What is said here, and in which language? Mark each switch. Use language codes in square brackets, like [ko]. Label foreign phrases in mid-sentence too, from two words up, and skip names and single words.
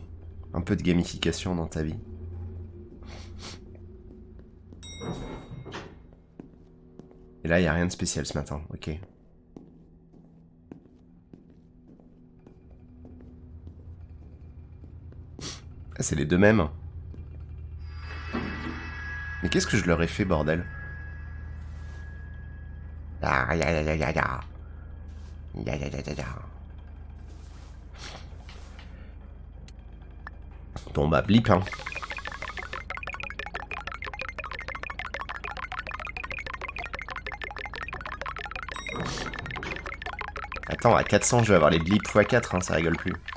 [fr] Un peu de gamification dans ta vie. Et là, il n'y a rien de spécial ce matin, ok. Ah, c'est les deux mêmes. Mais qu'est-ce que je leur ai fait, bordel? Ah, ya ya ya ya ya. Ya ya ya ya ya. Bon bah, blip, hein. Attends, à 400, je vais avoir les blips x4, hein, ça rigole plus.